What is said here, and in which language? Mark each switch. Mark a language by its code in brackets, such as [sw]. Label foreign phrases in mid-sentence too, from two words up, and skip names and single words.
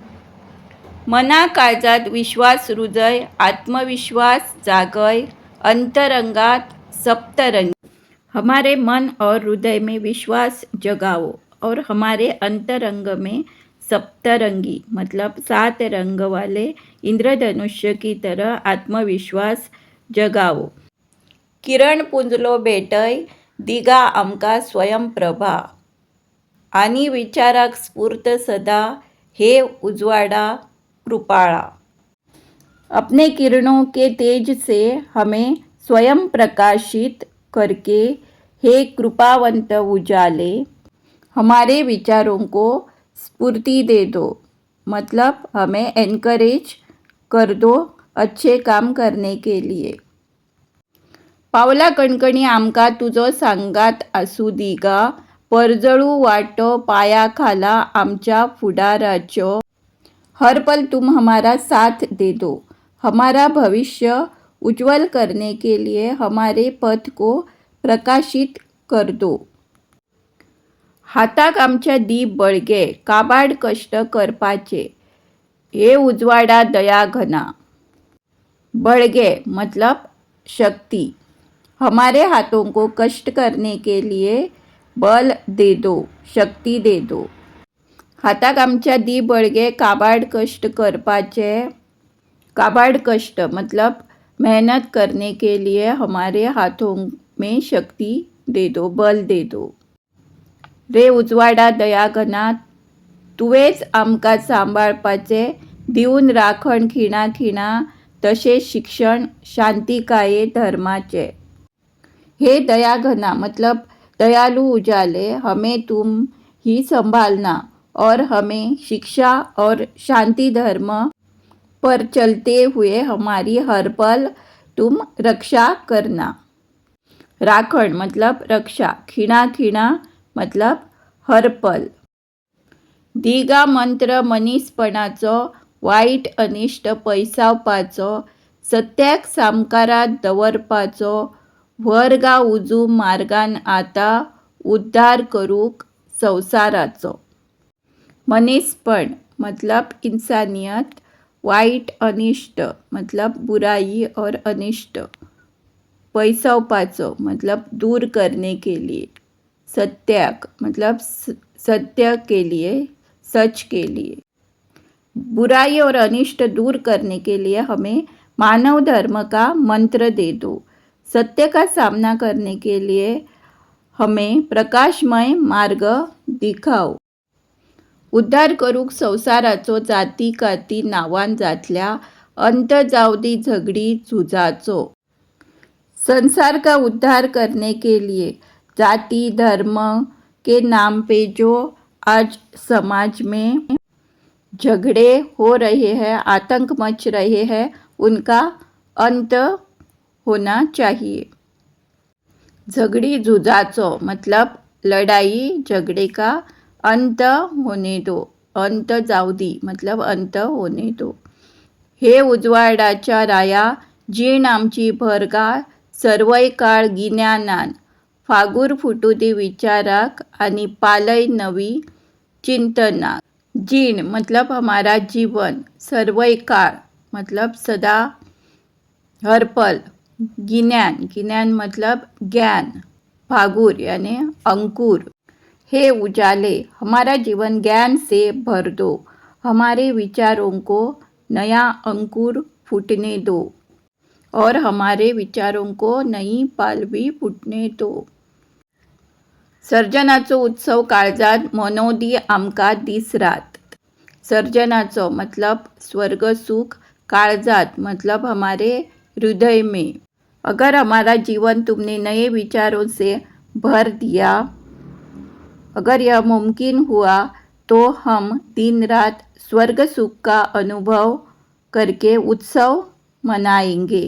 [kok] मना काळजात विश्वास रुजय, आत्मविश्वास जागय, अंतरंगात सप्तरंगी. [hi] हमारे मन और हृदय में विश्वास जगाओ और हमारे अंतरंग में सप्तरंगी मतलब 7 रंग वाले इंद्रधनुष्य की तरह आत्मविश्वास जगाओ. [kok] किरण पुंजलो भेटय दिगा आमका स्वयंप्रभा, आणि विचाराक स्फूर्त सदा हे उजवाडा कृपाळा. [hi] अपने किरणों के तेज से हमें स्वयं प्रकाशित करके हे कृपावंत उजाले, हमारे विचारों को स्फूर्ति दे दो मतलब हमें एनकरेज कर दो अच्छे काम करने के लिए. [kok] पावला कणकणी आमका तुझो सांगात आसू दिगा, परजळू वाटो पाया खाला आमच्या फुडाराच्यो, [hi] हर पल तुम हमारा साथ दे दो, हमारा भविष्य उज्जवल करने के लिए हमारे पथ को प्रकाशित कर दो. [kok] हाताक आमच्या दी बळगे काबाड कष्ट करपाचे, हे उजवाडा दया घना. [hi] बळगे मतलब शक्ति, हमारे हाथों को कष्ट करने के लिए बल दे दो, शक्ति दे दो. [kok] हाताक आमच्या दी बळगे काबाड कष्ट करपाचे, [hi] काबाड कष्ट मतलब मेहनत करने के लिए हमारे हाथों में शक्ति दे दो, बल दे दो. [kok] रे उजवाडा दया घना, तुवेच आमकां सांबाळपाचे, दिवन राखण खिणा खिणा, तसे शिक्षण शांतिकाये धर्माचे. [hi] हे दया घना मतलब दयालु उजाले, हमें तुम ही संभालना और हमें शिक्षा और शांति धर्म पर चलते हुए हमारी हर पल तुम रक्षा करना. राखण मतलब रक्षा, [kok] खिणा खिणा [hi] मतलब हर पल. [kok] दिगा मंत्र मनीसपणाचो, वाईट अनिष्ट पयसावपाचो, सत्याक सामकारात दवरपाचो, व्हरगा उजू मार्गान आता, उद्धार करूक संवसाराचो. [hi] मनीसपण मतलब इंसानियत, वाईट अनिष्ट मतलब बुराई और अनिष्ट, पैसावपाचो मतलब दूर करने के लिए, सत्याक मतलब सत्य के लिए, सच के लिए. बुराई और अनिष्ट दूर करने के लिए हमें मानव धर्म का मंत्र दे दो. सत्य का सामना करने के लिए हमें प्रकाशमय मार्ग दिखाओ. [kok] उद्धार करूक संवसाराचो, जाती काती नावान जातल्या, अंत जावदी झगडी झुजाचो. [hi] संसार का उद्धार करने के लिए जाति धर्म के नाम पे जो आज समाज में झगड़े हो रहे हैं, आतंक मच रहे हैं, उनका अंत होना चाहिए. [kok] झगड़ी जुजाचो [hi] मतलब लड़ाई झगड़े का अंत होने दो, [kok] अंत जावदी [hi] मतलब अंत होने दो. [kok] हे उजवाडाच्या राया, जीण आमची भरगा सर्वय काळ गिन्यानान, फागुर फुटू दे विचाराक आणि पालय नवी चिंतनाक. [hi] जीण मतलब हमारा जीवन, [kok] सर्वय काळ [hi] मतलब सदा, हर पल. गिन्यान, गिन्यान मतलब ज्ञान, फागुर यानी अंकुर। हे उजाले हमारा जीवन ज्ञान से भर दो, हमारे विचारों को नया अंकुर फूटने दो और हमारे विचारों को नई पालवी फुटणे दो। [kok] सर्जनाचो उत्सव काळजात मनोदी आमका दीस रात। [hi] सर्जनाचो मतलब स्वर्ग सुख, काळजात मतलब हमारे हृदय में। अगर हमारा जीवन तुमने नए विचारों से भर दिया, अगर यह मुमकिन हुआ तो हम दिन रात स्वर्ग सुख का अनुभव करके उत्सव मनाएंगे।